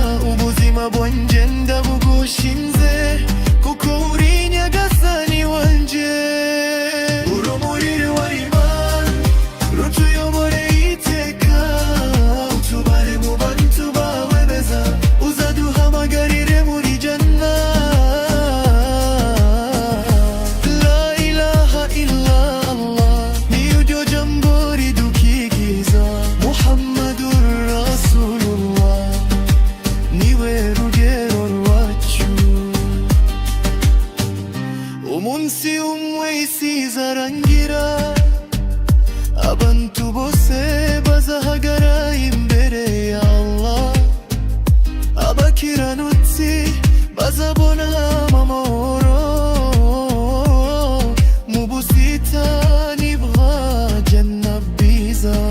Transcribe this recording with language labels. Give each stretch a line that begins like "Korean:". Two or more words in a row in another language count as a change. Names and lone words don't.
Kinyarwanda: Ubuzima bwanjye ndabugushinze, kuko uri Nyagasani wanjye. Urumuri rw'Imana rutuyobore iteka, utubare mu bantu bawe beza, uzaduhamagarire muri Jannah.
Arabic: لا إله إلا الله,
Kinyarwanda: niryo jambo ridukigiza.
Arabic: محمد رسول الله,
Kinyarwanda: niwe rugero rwacu. Umunsi umwe isi izarangira, abantu bose bazahagara imbere ya Allah, abakiranutsi bazabona amahoro mu busitani bwa Janna bwiza.